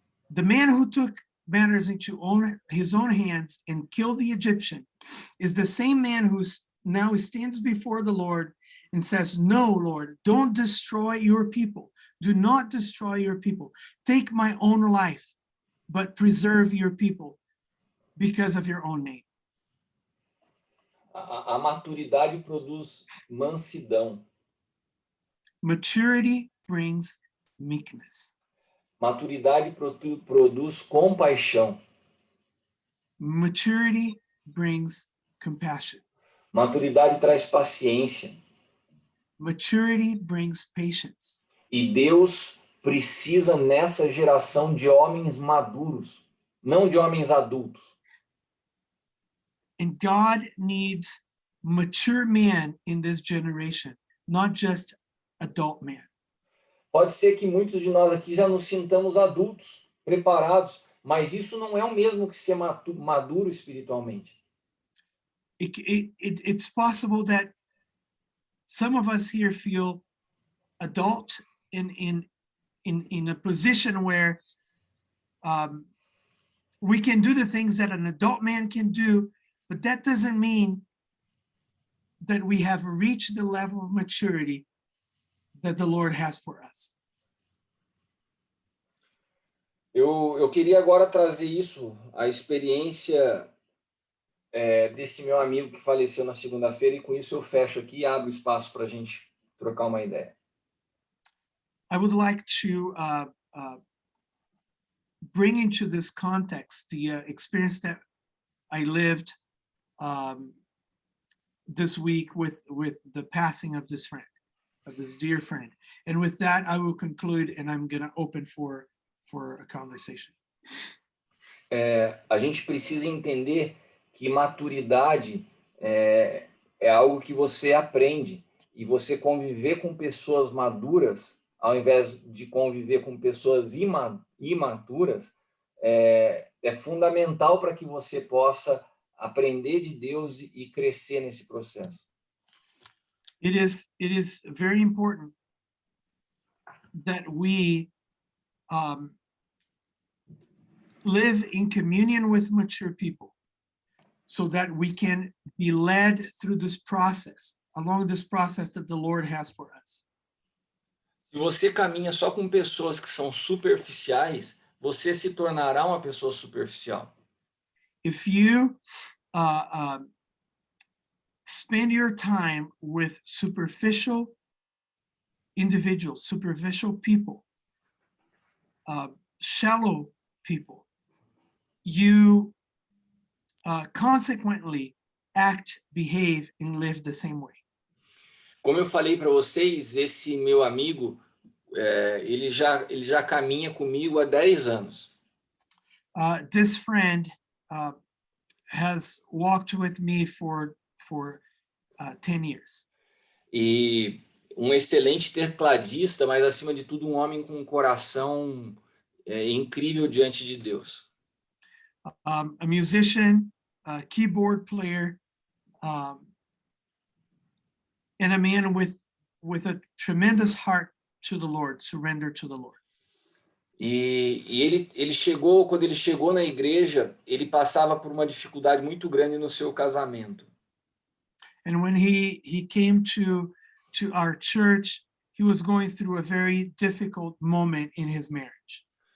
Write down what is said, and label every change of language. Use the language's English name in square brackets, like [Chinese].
[English] The man who took matters into his own hands and killed the Egyptian is the same man who now stands before the Lord and says, "No, Lord, don't destroy your people. Do not destroy your people. Take my own life, but preserve your people because of your own name." [Portuguese] A maturidade produz mansidão. [English] Maturity brings meekness. [Portuguese] Maturidade produz compaixão. [English] Maturity brings compassion. [Portuguese] Maturidade traz paciência. [English] Maturity brings patience. [Portuguese] E Deus precisa nessa geração de homens maduros, não de homens adultos. [English] And God needs mature men in this generation, not just adult men. [Portuguese] Pode ser que muitos de nós aqui já nos sintamos adultos, preparados, mas isso não é o mesmo que ser maduro espiritualmente. [English] It's possible that some of us here feel adult in a position where we can do the things that an adult man can do, but that doesn't mean that we have reached the level of maturity that the Lord has for us. [Portuguese] Eu queria agora trazer isso, a experiência desse meu amigo que faleceu na segunda-feira, e com isso eu fecho aqui e abro espaço para a gente trocar uma ideia. [English] I would like to bring into this context the experience that I lived this week with the passing of this friend, of this dear friend. And with that, I will conclude, and I'm going to open for a conversation. [Portuguese] A gente precisa entender que maturidade é algo que você aprende, e você conviver com pessoas maduras, ao invés de conviver com pessoas imaturas, é fundamental para que você possa aprender de Deus e crescer nesse processo. [English] It is very important that we live in communion with mature people, so that we can be led through this process, along this process that the Lord has for us. [Portuguese] Se você caminha só com pessoas que são superficiais, você se tornará uma pessoa superficial. [English] If you spend your time with superficial individuals, superficial people, shallow people, you consequently act, behave, and live the same way. [Portuguese] Como eu falei para vocês, esse meu amigo, ele já caminha comigo há 10 anos. [English] This friend has walked with me for 10 years. [Portuguese] E um excelente tecladista, mas acima de tudo um homem com um coração incrível diante de Deus. [English] A musician, a keyboard player, and a man with a tremendous heart to the Lord, surrender to the Lord. [Portuguese] E ele chegou, quando ele chegou na igreja, ele passava por uma dificuldade muito grande no seu casamento. [English] And when he came to our church, he was going through a very difficult moment in his marriage.